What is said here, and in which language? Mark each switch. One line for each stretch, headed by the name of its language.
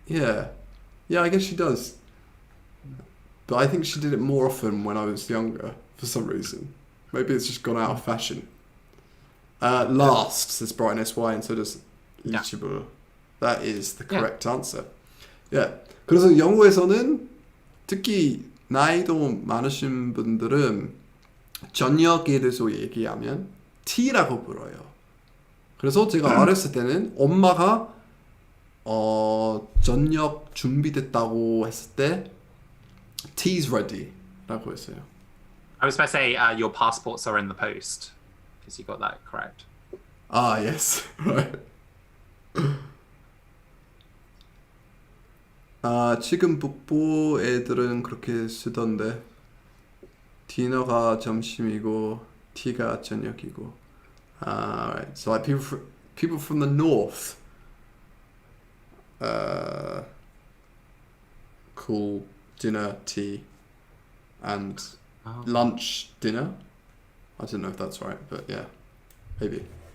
English: Yeah, I guess she does. But I think she did it more often when I was younger for some reason. Maybe it's just gone out of fashion. Last says Brian SY, and so does Lichibur. That is the correct answer. Yeah.
Korean: 그래서 영어에서는 특히 나이도 많으신 분들은 저녁에 대해서 얘기하면 tea라고 불러요. 그래서 제가 어렸을 때는 엄마가 저녁 준비됐다고 했을 때
English: tea's ready
Korean: 라고 했어요.
English: I was about to say your passports are in the post because you got that correct. Ah, yes. Right.
Korean: 지금 북부 애들은 그렇게 쓰던데 디너가 점심이고 티가 저녁이고.
English: Right. So like people from the north call dinner tea and lunch dinner. I don't know if that's right, but yeah, maybe.